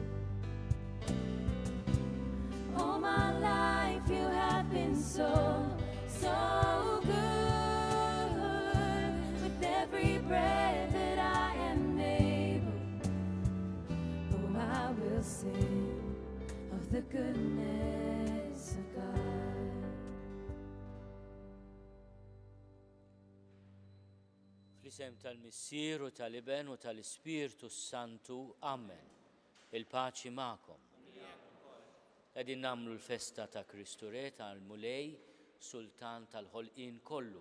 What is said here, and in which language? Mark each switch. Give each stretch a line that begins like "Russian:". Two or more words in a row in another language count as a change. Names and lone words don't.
English: All my life you have been so good. With every breath that I am able, oh, I will sing of the goodness of God.
Maltese: Fl-isem tal-Missier u tal-Iben u tal-Ispirtu Santu, Amen. Il-paċi ma'kom. Qegħdin nagħmlu l-festa ta' Kristu Re tal-Mulej, Sultan tal-ħolqien kollu.